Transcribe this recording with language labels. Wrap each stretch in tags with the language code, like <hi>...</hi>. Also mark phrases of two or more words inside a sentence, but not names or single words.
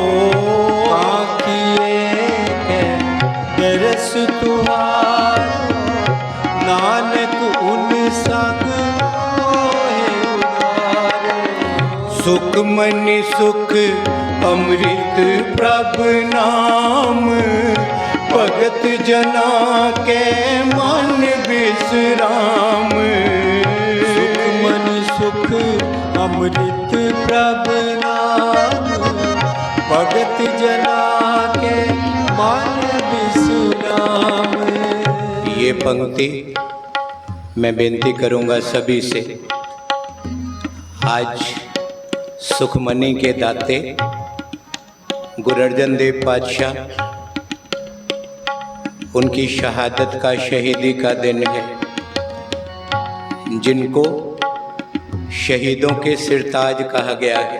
<pa>ਕਾਂਖਿਏ ਕੇ ਦਰਸ ਤੁਹਾਰੋ ਨਾਨਕ ਉਨ ਸੰਗ ਮੋਹੇ ਉਧਾਰੋ। ਸੁਖ ਮਨਿ ਸੁਖ ਅੰਮ੍ਰਿਤ ਪ੍ਰਭੂ ਨਾਮ ਭਗਤ ਜਨਾ ਕੇ ਮਨ ਬਿਸ੍ਰਾਮ। ਸੁਖ ਮਨ ਸੁਖ ਅੰਮ੍ਰਿਤ ਪ੍ਰਭੂ ਨਾਮ ਭਗਤ ਜਨਾ ਕੇ ਮਨ ਬਿਸ੍ਰਾਮ।</pa> <hi>ये पंक्ति मैं बेनती करूंगा सभी से। आज सुखमनी के दाते गुरु अर्जन देव पातशाह उनकी शहादत का शहीदी का दिन है, जिनको शहीदों के सिरताज कहा गया है।</hi>